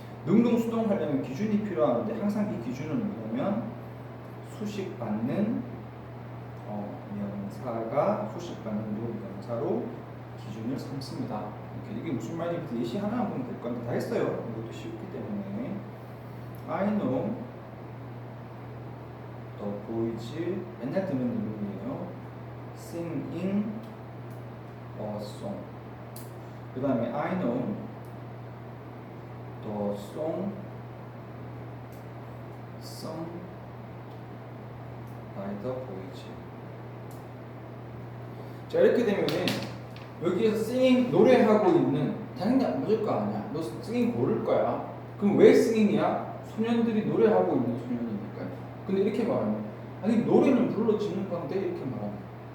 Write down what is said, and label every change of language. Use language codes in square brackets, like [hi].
[ko] 능동, 수동 하려면 기준이 필요하는데 항상 이 기준은 뭐냐면 수식받는 명사가 수식받는 명사로 기준을 삼습니다. 이게 무슨 말인지 예시 하나만 보면 될 건데 다 했어요. 이것도 쉽기 때문에 [en] I know the boys [ko] 맨날 듣는 이름이에요. [en] singing a song. [ko] 그 다음에 [en] I know the song sung by the boys. [ko] 자, 이렇게 되면은 여기에서 singing 노래하고 있는 당연히 안 맞을 거 아니야. 너 singing 모를 거야. 그럼 왜 singing이야? 소년들이 노래하고 있는 소년이니까요. 근데 이렇게 말하면 아니 노래는 불러지는 건데 이렇게 말합니다.